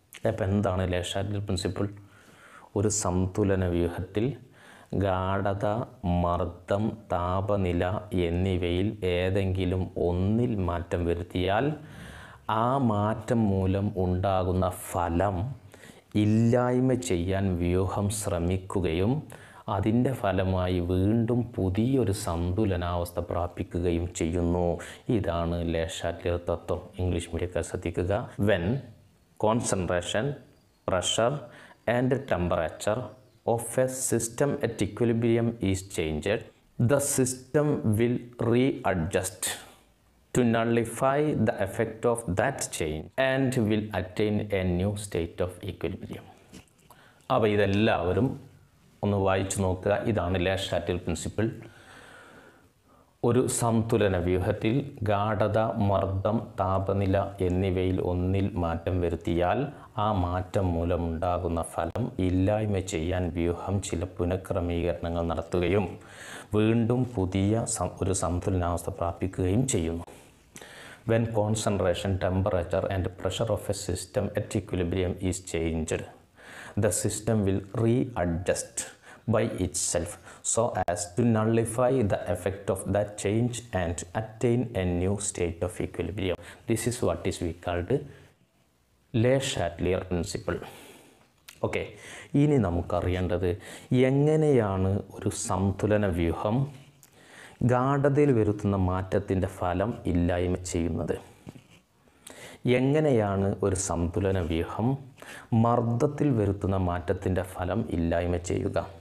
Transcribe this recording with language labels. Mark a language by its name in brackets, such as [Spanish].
[Malayalam] അപ്പോൾ എന്താണ് ലേ Chatelier principle? ഒരു സന്തുലന വ്യൂഹത്തിൽ ഗാഢത, മർദ്ദം, താപനില എന്നിവയിൽ ഏതെങ്കിലും ഒന്നിൽ മാറ്റം വരുത്തിയാൽ ആ മാറ്റം മൂലം ഉണ്ടാകുന്ന ഫലം ഇല്ലായ്മ ചെയ്യാൻ വ്യൂഹം ശ്രമിക്കുകയും അതിൻ്റെ ഫലമായി വീണ്ടും പുതിയൊരു സന്തുലനാവസ്ഥ പ്രാപിക്കുകയും ചെയ്യുന്നു. ഇതാണ് ലേ ഷാറ്റ്ലിയർ തത്വം. ഇംഗ്ലീഷ് മീഡിയക്കാർ ശ്രദ്ധിക്കുക. [English] When concentration, pressure and temperature of a system at equilibrium is changed, the system will readjust to nullify the effect of that change and will attain a new state of equilibrium. [Malayalam] അപ്പോൾ ഇതെല്ലാവരും ഒന്ന് വായിച്ചു നോക്കുക. ഇതാണ് ലേ Chatelier principle. ഒരു സന്തുലന വ്യൂഹത്തിൽ ഗാഢത, മർദ്ദം, താപനില എന്നിവയിൽ ഒന്നിൽ മാറ്റം വരുത്തിയാൽ ആ മാറ്റം മൂലമുണ്ടാകുന്ന ഫലം ഇല്ലായ്മ ചെയ്യാൻ വ്യൂഹം ചില പുനഃക്രമീകരണങ്ങൾ നടത്തുകയും വീണ്ടും പുതിയ ഒരു സന്തുലനാവസ്ഥ പ്രാപിക്കുകയും ചെയ്യുന്നു. [English] When concentration, temperature and pressure of a system at equilibrium is changed, the system will readjust by itself so as to nullify the effect of that change and attain a new state of equilibrium. This is what is we called Le Chatelier principle. [Malayalam] Okay, ഇനി നമുക്കറിയേണ്ടത് എങ്ങനെയാണ് ഒരു സന്തുലന വ്യൂഹം ഗാഢതയിൽ വരുത്തുന്ന മാറ്റത്തിൻ്റെ ഫലം ഇല്ലായ്മ ചെയ്യുന്നത്. എങ്ങനെയാണ് ഒരു സന്തുലന വ്യൂഹം മർദ്ദത്തിൽ വരുത്തുന്ന മാറ്റത്തിൻ്റെ ഫലം ഇല്ലായ്മ ചെയ്യുക.